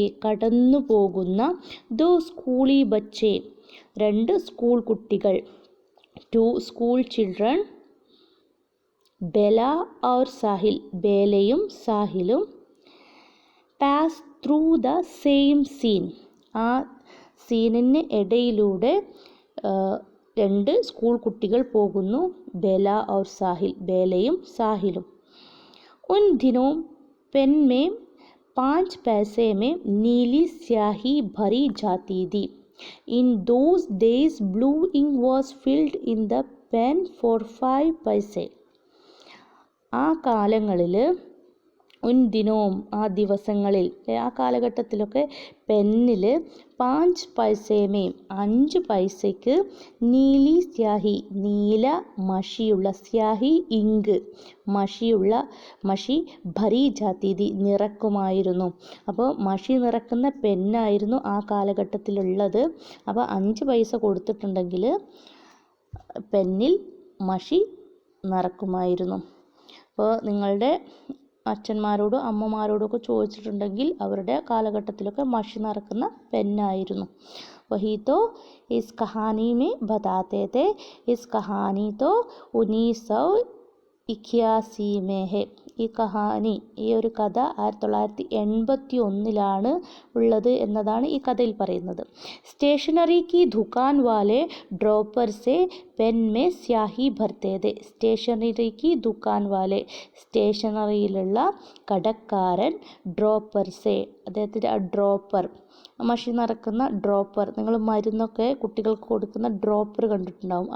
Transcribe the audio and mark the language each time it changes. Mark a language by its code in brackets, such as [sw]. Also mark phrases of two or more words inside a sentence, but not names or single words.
[ml] കടന്നു പോകുന്ന, [hi] दो स्कूली बच्चे, [ml] 2 സ്കൂൾ കുട്ടികൾ, 2 [en] school children, [ml] ബെല और സാഹിൽ, ബേലയും സാഹിലും, [en] pass through the same scene, [ml] ആ സീനിന് ഇടയിലൂടെ 2 സ്കൂൾ കുട്ടികൾ പോകുന്നു, ബെല और സാഹിൽ, ബേലയും സാഹിലും. [hi] उन दिनों पेन में 5 पैसे में नीली स्याही भरी जाती थी. [en] In those days blue ink was filled in the pen for 5 पैसे. [ml] ആ കാലങ്ങളിൽ, ഉൻ ദിനവും ആ ദിവസങ്ങളിൽ, ആ കാലഘട്ടത്തിലൊക്കെ പെന്നിൽ 5 പൈസേമേ 5 പൈസയ്ക്ക്, [hi] नीली स्याही [ml] നീല മഷിയുള്ള, സ്യാഹി ഇങ്ക് മഷി, [hi] भरी जाती थी [ml] നിറക്കുമായിരുന്നു. അപ്പോൾ മഷി നിറക്കുന്ന പെന്നായിരുന്നു ആ കാലഘട്ടത്തിലുള്ളത്. അപ്പോൾ 5 പൈസ കൊടുത്തിട്ടുണ്ടെങ്കിൽ പെന്നിൽ മഷി നിറക്കുമായിരുന്നു. അപ്പോൾ നിങ്ങളുടെ അച്ഛന്മാരോടും അമ്മമാരോടും ഒക്കെ ചോദിച്ചിട്ടുണ്ടെങ്കിൽ അവരുടെ കാലഘട്ടത്തിലൊക്കെ മഷി നിറക്കുന്ന പെന്നായിരുന്നു. [hi] वही तो इस कहानी में बताते थे. इस कहानी तो 1981 में है. [ml] ഈ കഹാനി, ഈ ഒരു കഥ 1981 ഉള്ളത് എന്നതാണ് ഈ കഥയിൽ പറയുന്നത്. [hi] स्टेशनरी की दुकान वाले ड्रॉपर से पेन में स्याही भरते थे. स्टेशनरी की दुकान वाले, [ml] സ്റ്റേഷനറിയിലുള്ള കടക്കാരൻ, [hi] ड्रॉपर से, [ml] അദ്ദേഹത്തിൻ്റെ ആ ഡ്രോപ്പർ, മഷി നിറക്കുന്ന ഡ്രോപ്പർ, നിങ്ങൾ മരുന്നൊക്കെ കുട്ടികൾക്ക് കൊടുക്കുന്ന ഡ്രോപ്പർ കണ്ടിട്ടുണ്ടാവും.